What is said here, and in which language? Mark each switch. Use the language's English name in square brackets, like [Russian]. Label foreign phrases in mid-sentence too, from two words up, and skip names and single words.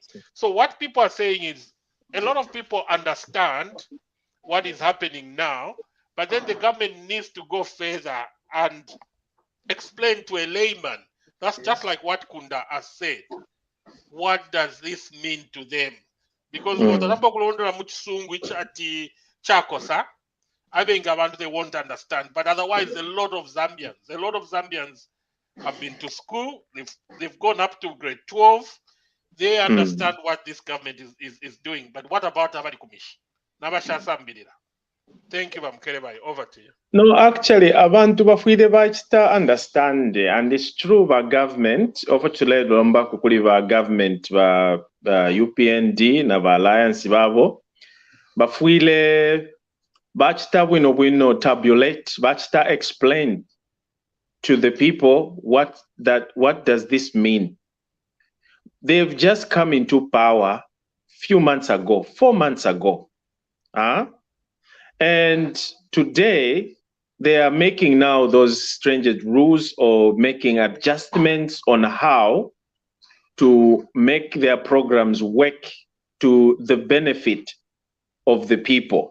[English] So what people are saying is a lot of people understand what is happening now, but then the government needs to go further and explain to a layman. That's just like what Kunda has said. What does this mean to them? [Bemba] Because otagamba kulondera mu kisungu ati chakosa, [English] I think abantu they won't understand. But otherwise, a lot of Zambians have been to school. They've gone up to grade 12. They understand what this government is doing. But what about [Bemba] abali kumishi? Nabashasambirira. [English] Thank you, Bamkerebai. Over to you. No, actually, [Bemba] abantu bafwire bakita understand, [English] and it's true [Bemba] ba government, ofachule lomba kukuli ba government ba UPND na ba alliance babo, bafwire bakita bwino tabulate, bakita [English] explain to the people what does this mean. They've just come into power few months ago, 4 months ago. And today, they are making now those stringent rules or making adjustments on how to make their programs work to the benefit of the people.